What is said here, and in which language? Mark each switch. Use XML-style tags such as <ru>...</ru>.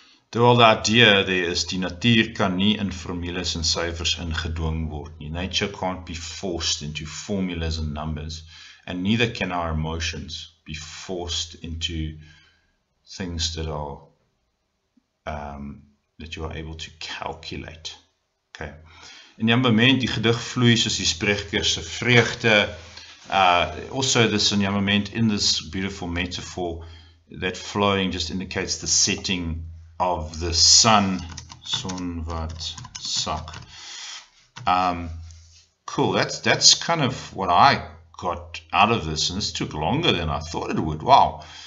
<en>The whole idea there is</en> <af>die natuur kan nie in formules en syfers ingedwing word nie.</af> <en>Nature can't be forced into formulas and numbers, and neither can our emotions be forced into things that are that you are able to calculate. Okay.</en> <af>In die moment die gedig vloei soos die spreker se vreugde.</af> <en>Also this</en> <af>in die moment</af> <en>in this beautiful metaphor, that flowing just indicates the setting of the sun.</en> <af>Son wat sak.</af> <en>Cool. That's kind of what I got out of this, and this took longer than I thought it would. Wow.</en>